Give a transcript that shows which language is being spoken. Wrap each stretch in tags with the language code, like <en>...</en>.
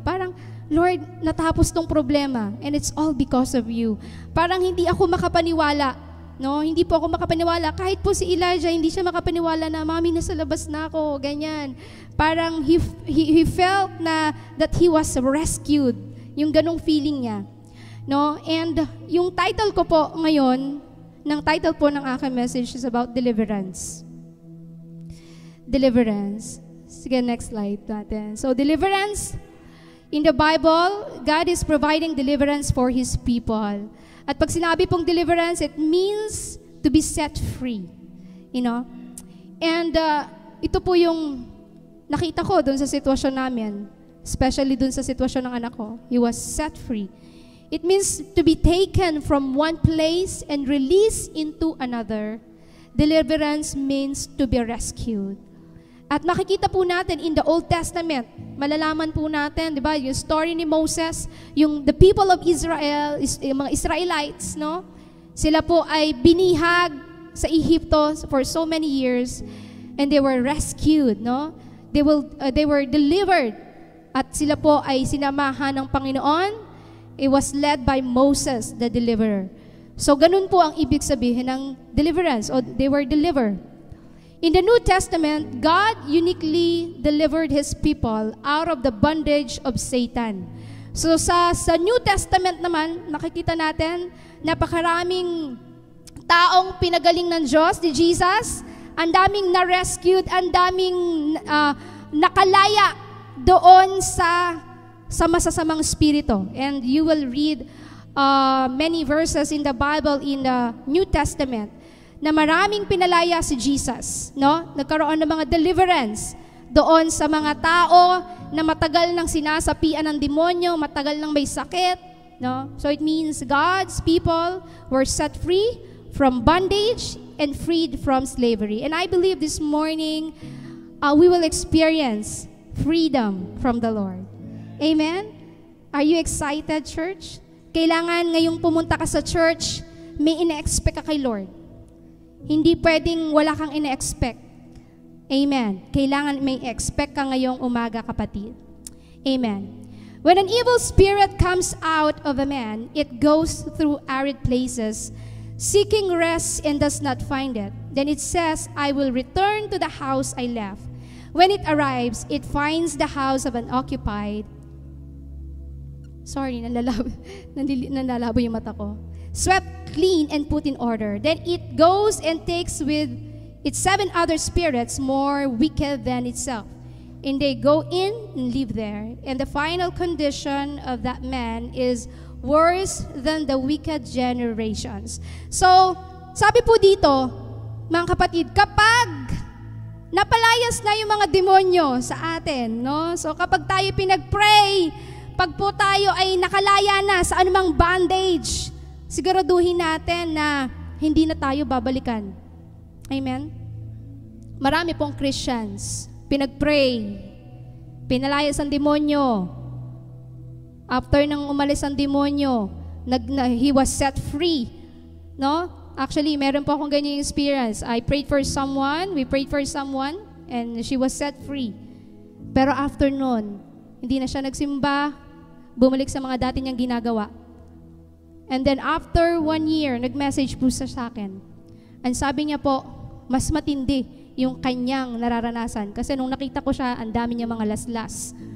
<tl>Parang, Lord, natapos tong problema</tl> <en>and it's all because of you.</en> <tl>Parang hindi ako makapaniwala. No, hindi po ako makapaniwala. Kahit po si Elijah, hindi siya makapaniwala na, Mami, nasa labas na ako, ganyan.</tl> <en>Parang he felt na that he was rescued.</en> <tl>Yung ganong feeling niya. No? And yung title ko po ngayon, title po ng aking message</tl> <en>is about deliverance.</en> <tl>Deliverance. Sige, next slide natin.</tl> <en>So, deliverance, in the Bible, God is providing deliverance for His people.</en> <tl>At pag sinabi pong deliverance,</tl> <en>it means to be set free. You know? And</en> <tl>ito po yung nakita ko dun sa sitwasyon namin, especially dun sa sitwasyon ng anak ko.</tl> <en>He was set free. It means to be taken from one place and released into another. Deliverance means to be rescued.</en> <tl>At makikita po natin in the Old Testament, malalaman po natin, di ba, yung story ni Moses,</tl> <en>the people of Israel,</en> <tl>yung mga Israelites, no? Sila po ay binihag sa Egypto</tl> <en>for so many years and they were rescued, no? They were delivered</en> <tl>at sila po ay sinamahan ng Panginoon.</tl> <en>It was led by Moses, the deliverer. So ganun po ang ibig sabihin ng deliverance, o they were delivered. In the New Testament, God uniquely delivered His people out of the bondage of Satan. So</en> <tl>sa New Testament naman, nakikita natin, napakaraming taong pinagaling ng Diyos, ni Jesus, ang daming na-rescued, ang daming nakalaya doon sa masasamang spirito.</tl> <en>And you will read many verses in the Bible in the New Testament</en> <tl>na maraming pinalaya si Jesus, no? Nagkaroon ng mga deliverance doon sa mga tao na matagal nang sinasapian ng demonyo, matagal nang may sakit, no?</tl> <en>So it means God's people were set free from bondage and freed from slavery. And I believe this morning we will experience freedom from the Lord. Amen? Are you excited, church?</en> <tl>Kailangan ngayong pumunta ka sa church, may ina-expect ka kay Lord. Hindi pwedeng wala kang ina-expect. Amen. Kailangan may expect ka ngayong umaga, kapatid. Amen.</tl> <en>When an evil spirit comes out of a man, it goes through arid places, seeking rest and does not find it. Then it says, I will return to the house I left. When it arrives, it finds the house of an occupied.</en> <tl>Sorry, nanlalabo yung mata ko.</tl> <en>Swept clean and put in order. Then it goes and takes with its 7 other spirits more wicked than itself. And they go in and live there. And the final condition of that man is worse than the wicked generations.</en> <tl>So, sabi po dito, mga kapatid, kapag napalayas na yung mga demonyo sa atin, no? So, kapag tayo pinag-pray, pag po tayo ay nakalaya na sa anumang bondage, siguraduhin natin na hindi na tayo babalikan. Amen? Marami pong Christians, pinag-pray, pinalayas ang demonyo. After nang umalis ang demonyo,</tl> <en>he was set free.</en> <tl>No?</tl> <en>Actually, meron po akong ganyan experience. I prayed for someone, we prayed for someone, and she was set free.</en> <tl>Pero after nun, hindi na siya nagsimba, bumalik sa mga dati niyang ginagawa.</tl> <en>And</en> <tl>then after 1 year, nag-message po sa akin. And sabi niya po, mas matindi yung kanyang nararanasan. Kasi nung nakita ko siya, ang dami niya mga laslas.</tl>